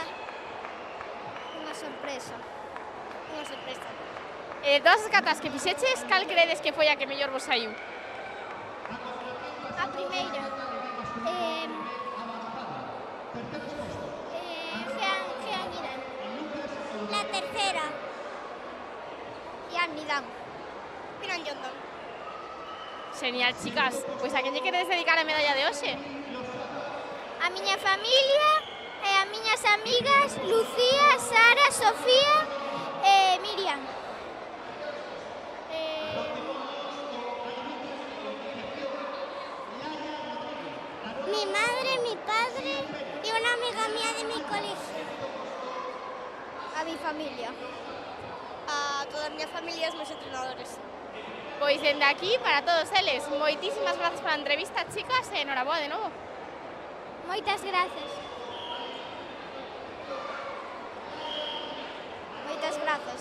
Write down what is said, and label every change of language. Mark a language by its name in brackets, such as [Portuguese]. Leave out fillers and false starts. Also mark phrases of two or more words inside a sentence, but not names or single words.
[Galician] Unha sorpresa. Unha sorpresa. De todas as catas que fixeches, cal credes que foi a que mellor vos saiu? A primeira. Jean Irán. [Spanish] La tercera. Yan Nidam. Piran Yondon. Genial, chicas. [Galician] Pois a quen lle queredes dedicar a medalla de hoxe? A miña familia e a miñas amigas Lucía, Sara, Sofía e Miriam. [Spanish] Mi madre, mi padre y una amiga mía de mi colegio. A mi familia. [Galician] A toda a miña familia e os meus entrenadores. Pois dende aquí, para todos eles, moitísimas grazas pola entrevista, chicas, e enhoraboa de novo. Moitas grazas. Moitas grazas.